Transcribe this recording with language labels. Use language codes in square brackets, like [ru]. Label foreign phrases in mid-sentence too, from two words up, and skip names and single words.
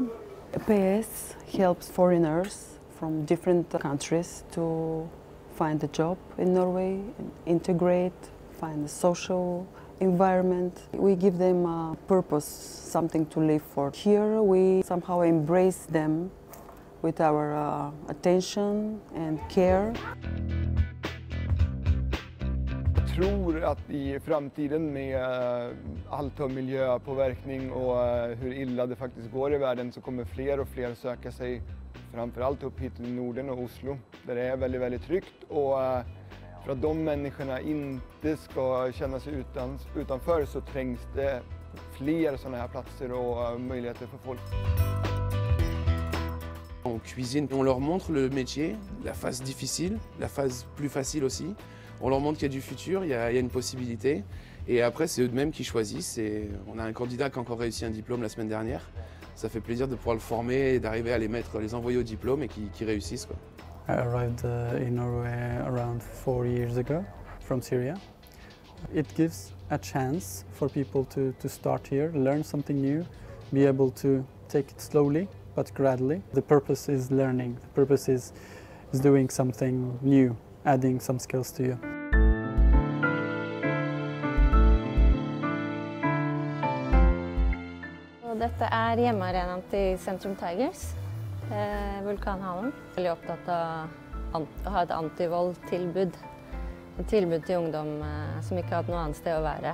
[en] PS helps foreigners from different countries to find a job in Norway, and integrate, find a social environment. We give them a purpose, something to live for. Here we somehow embrace them with our attention and care. [no] Jeg tror at i framtiden med alt av miljøpåvirkning og hvor ille det faktisk går i verden, så kommer flere og flere søke seg framfor alt opp hit til Norden og Oslo, der det veldig, veldig trygt. Og for at de menneskene ikke skal kjenne seg utenfor, så trengs det flere sånne her plasser og muligheter for folk. [fr] En cuisine, on leur montre le métier, la phase difficile, la phase plus facile aussi. On leur montre qu'il y a du futur, il y a une possibilité. Et après, c'est eux-mêmes qui choisissent. Et on a un candidat qui a encore réussi un diplôme la semaine dernière. Ça fait plaisir de pouvoir le former et d'arriver à les envoyer au diplôme et qui réussissent, quoi. [en] I arrived in Norway around 4 years ago from Syria. It gives a chance for people to start here, learn something new, be able to take it slowly but gradually. The purpose is learning. The purpose is doing something new, adding some skills to you. [no] Dette hjemmearenaen til Centrum Tigers, Vulkanhallen. Jeg er veldig opptatt av å ha et antivold-tilbud. Et tilbud til ungdom som ikke har hatt noe annet sted å være.